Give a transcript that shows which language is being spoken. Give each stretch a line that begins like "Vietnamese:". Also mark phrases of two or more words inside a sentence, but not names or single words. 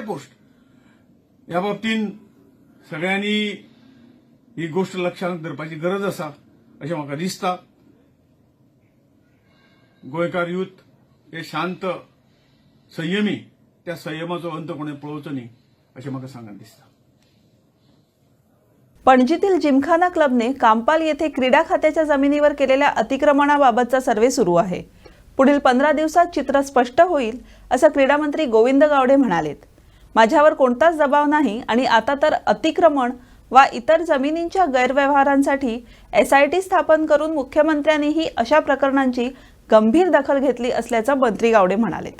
Konkani: आनी हे सादे पोस्ट ह्या बाबतीन सगळ्यांनी ही गोष्ट लक्षात धरपाची गरज आसा अशें म्हाका दिसता. गोंयकार यूथ हे शांत संयमी, त्या संयमाचो अंत कोणें पळोवचो न्ही अशें म्हाका सांगत दिसता.
Marathi: पणजीतील जिमखाना क्लबने कांपाल येथे क्रीडा खात्याच्या जमिनीवर केलेल्या अतिक्रमणाबाबतचा सर्व्हे सुरू आहे. पुढील 15 दिवसात चित्र स्पष्ट होईल असं क्रीडा मंत्री गोविंद गावडे म्हणालेत. माझ्यावर कोणताच दबाव नाही आणि आता तर अतिक्रमण वा इतर जमिनींच्या गैरव्यवहारांसाठी SIT स्थापन करून मुख्यमंत्र्यांनीही अशा प्रकरणांची गंभीर दखल घेतली असल्याचं मंत्री गावडे म्हणालेत.